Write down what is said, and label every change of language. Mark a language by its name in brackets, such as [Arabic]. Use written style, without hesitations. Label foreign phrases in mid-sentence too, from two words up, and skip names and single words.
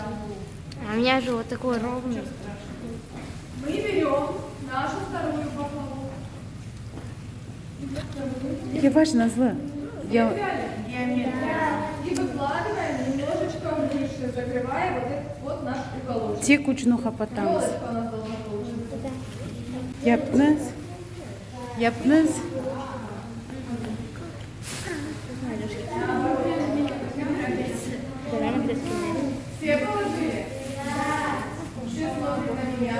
[Russian] А у меня же вот такой ровный. Мы берем нашу вторую пахлаву. Я важно зло. Я... И выкладываем немножечко выше, закрывая вот этот вот наш уголочек. [Crimean Tatar] Тек ucunu kapatağımız. [Russian] Елочка у нас должна получиться. [Crimean Tatar] Yaptınız. Yaptınız. [Russian] Все положили? Все смотрят на меня.